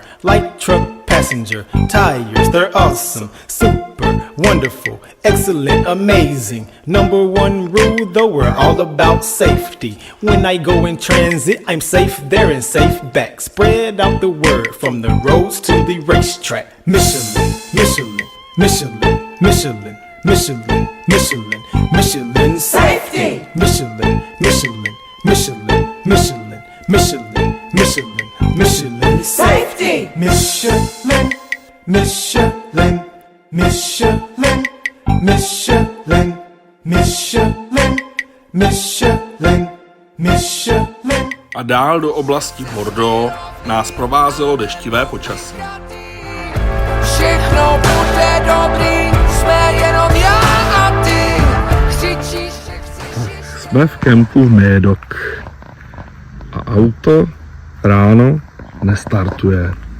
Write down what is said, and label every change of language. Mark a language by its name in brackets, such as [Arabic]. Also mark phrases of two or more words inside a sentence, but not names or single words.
[English] Light truck passenger, tires, they're awesome. Super, wonderful, excellent, amazing. Number one rule though, we're all about safety. When I go in transit, I'm safe there and safe back. Spread out the word from the roads to the racetrack. Michelin, Michelin, Michelin, Michelin, Michelin, Michelin, Michelin safety. Michelin, Michelin, Michelin, Michelin, Michelin, Michelin, Michelin safety. Michelin, Michelin, Michelin, Michelin, Michelin, Michelin, Michelin. [Czech] A dál do oblasti Bordeaux nás provázelo deštivé počasí. Všechno bude dobrý, jsme jenom já a ty. Křičíš, že chceš. Jsme v kempu v Médoc a auto ráno nestartuje.